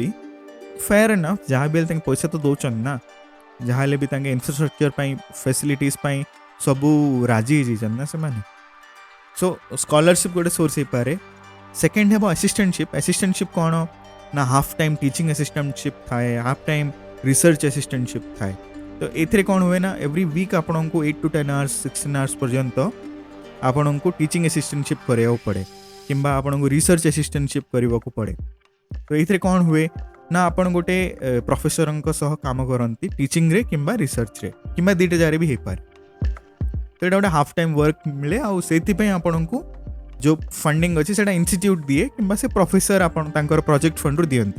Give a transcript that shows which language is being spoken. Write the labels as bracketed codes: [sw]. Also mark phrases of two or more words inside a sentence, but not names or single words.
[en] fair enough, [or] ଯାହା ବି ହେଲେ ତାଙ୍କେ ପଇସା ତ ଦେଉଛନ୍ତି ନା, ଯାହା ହେଲେ ବି ତାଙ୍କେ ଇନଫ୍ରାଷ୍ଟ୍ରକ୍ଚର ପାଇଁ ଫେସିଲିଟିଜ୍ ପାଇଁ ସବୁ ରାଜି ହେଇଯାଇଛନ୍ତି ନା ସେମାନେ। [en] so scholarship [or] ଗୋଟେ ସୋର୍ସ ହେଇପାରେ। ସେକେଣ୍ଡ ହେବ ଆସିଷ୍ଟାଣ୍ଟସିପ୍। ଆସିଷ୍ଟାଣ୍ଟସିପ୍ କ'ଣ ନା [en] half time teaching assistantship [or] ଥାଏ, [en] half time research assistantship [or] ଥାଏ। ତ ଏଥିରେ କ'ଣ ହୁଏ ନା [en] every week [or] ଆପଣଙ୍କୁ [en] 8 to 10 hours 16 hours [or] ପର୍ଯ୍ୟନ୍ତ ଆପଣଙ୍କୁ [en] teaching assistantship [or] କରିବାକୁ ପଡ଼େ କିମ୍ବା ଆପଣଙ୍କୁ [en] research assistantship [or] କରିବାକୁ ପଡ଼େ। ତ ଏଇଥିରେ କ'ଣ ହୁଏ ନା ଆପଣ ଗୋଟେ ପ୍ରଫେସରଙ୍କ ସହ କାମ କରନ୍ତି ଟିଚିଂରେ କିମ୍ବା ରିସର୍ଚ୍ଚରେ କିମ୍ବା ଦୁଇଟା ଜାଗାରେ ବି ହେଇପାରେ। ତ ଏଇଟା ଗୋଟେ [en] half time work [or] ମିଳେ ଆଉ ସେଇଥିପାଇଁ ଆପଣଙ୍କୁ ଯେଉଁ ଫଣ୍ଡିଙ୍ଗ ଅଛି ସେଇଟା ଇନଷ୍ଟିଟ୍ୟୁଟ୍ ଦିଏ କିମ୍ବା ସେ ପ୍ରଫେସର ଆପଣ ତାଙ୍କର [en] project fund [or] ଦିଅନ୍ତି।